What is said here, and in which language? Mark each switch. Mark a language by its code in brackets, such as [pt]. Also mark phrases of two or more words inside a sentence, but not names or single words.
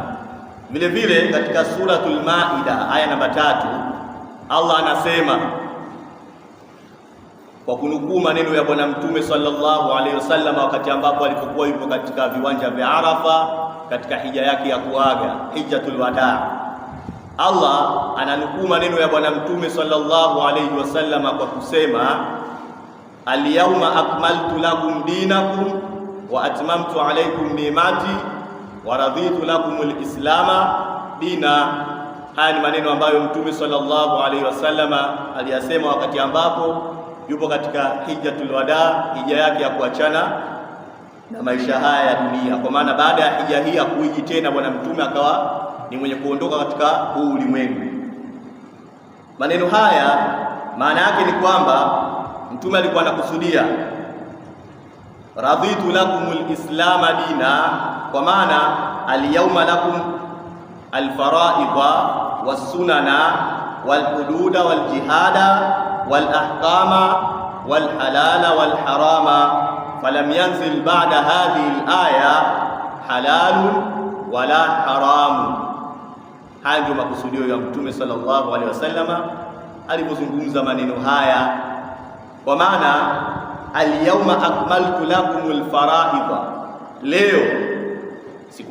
[sw] Vile vile katika suratul Maida aya namba 3, Allah anasema kwa kunukuu maneno ya Bwana Mtume [ar] صلى الله عليه وسلم [sw] wakati ambapo alipokuwa yupo katika viwanja vya Arafa katika hija yake ya kuaga, [ar] حجة الوداع. [sw] Allah ananukuu maneno ya Bwana Mtume [ar] صلى الله عليه وسلم [sw] kwa kusema [ar] اليوم أكملت لكم دينكم وأتممت عليكم نعمتي ورضيت لكم الإسلام دينا. [sw] Haya ni maneno ambayo Mtume [ar] صلى الله عليه وسلم [sw] aliyasema wakati ambapo yupo katika [ar] حجة الوداع, [sw] hija yake ya kuachana na maisha haya ya dunia. Kwa maana baada ya hija hii hakuiji tena Bwana Mtume, akawa ni mwenye kuondoka katika huu ulimwengu. Maneno haya maana yake ni kwamba Mtume alikuwa anakusudia [ar] رضيت لكم الإسلام دينا, [sw] kwa maana [ar] اليوم لكم الفرائض والسنن والحدود والجهاد والأحكام والحلال والحرام فلم ينزل بعد هذه الآية حلال ولا حرام. [sw] Haya ndio makusudio ya Mtume [ar] صلى الله عليه وسلم [sw] alipozungumza maneno haya, kwa maana [ar] اليوم أكملت لكم الفرائض, [sw] leo siku